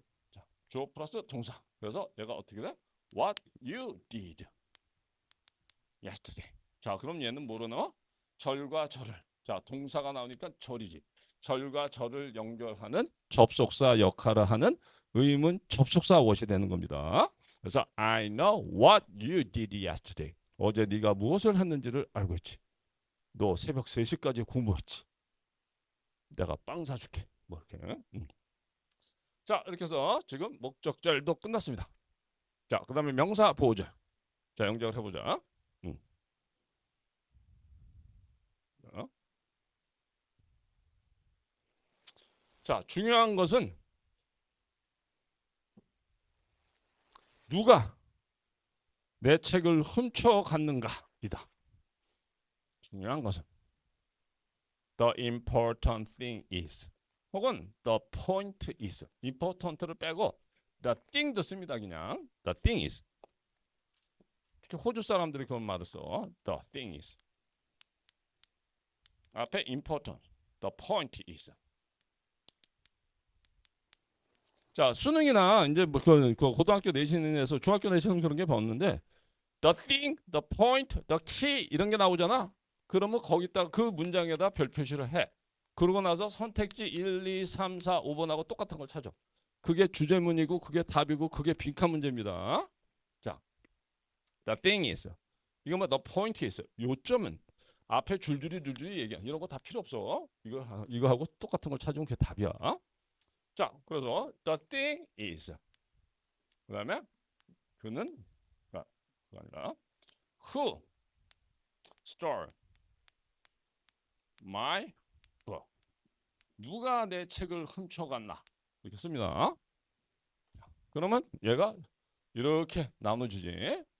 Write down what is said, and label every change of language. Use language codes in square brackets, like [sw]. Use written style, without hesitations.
[ko] 자, 주어 플러스 동사. 그래서 얘가 어떻게 돼? [en] What you did. yesterday. [ko] 자, 그럼 얘는 뭐로 나와? 절과 절을. 자, 동사가 나오니까 절이지. 절과 절을 연결하는 접속사 역할을 하는 의문 접속사 what이 되는 겁니다. [en] 그래서 I know what you did yesterday. [ko] 어제 네가 무엇을 했는지를 알고 있지. 너 새벽 3시까지 공부했지. 내가 빵 사줄게. 뭐 이렇게. 자, 이렇게 해서 지금 목적절도 끝났습니다. 자, 그 다음에 명사 보호절. 자, 영작을 해보자. 음. 자, 중요한 것은 누가 내 책을 훔쳐갔는가이다. 중요한 것은 [en] the important thing is [ko] 혹은 [en] the point is. [ko] important를 빼고 the thing도 씁니다. [en] 그냥 the thing is. [ko] 특히 호주 사람들이 그런 말을 써. [en] the thing is. 앞에 important, the point is. [ko] 자, 수능이나 이제 뭐 그 고등학교 내신에서 중학교 내신은 그런 게 배웠는데 [en] the thing, the point, the key [ko] 이런 게 나오잖아. 그러면 거기다 그 문장에다 별 표시를 해. 그러고 나서 선택지 1, 2, 3, 4, 5번하고 똑같은 걸 찾아. 그게 주제문이고 그게 답이고 그게 빈칸 문제입니다. [en] 자, the thing is. 이거 뭐 the point is. [ko] 요점은 앞에 줄줄이 얘기해. 이런 거 다 필요 없어. 이거 하고 똑같은 걸 찾으면 그게 답이야. [en] 자, 그래서 the thing is. [ko] 그다음에 그는 그가 아니라 [en] who stole my book. [ko] 누가 내 책을 훔쳐갔나? 이렇게 씁니다. 그러면 얘가 이렇게 나눠주지.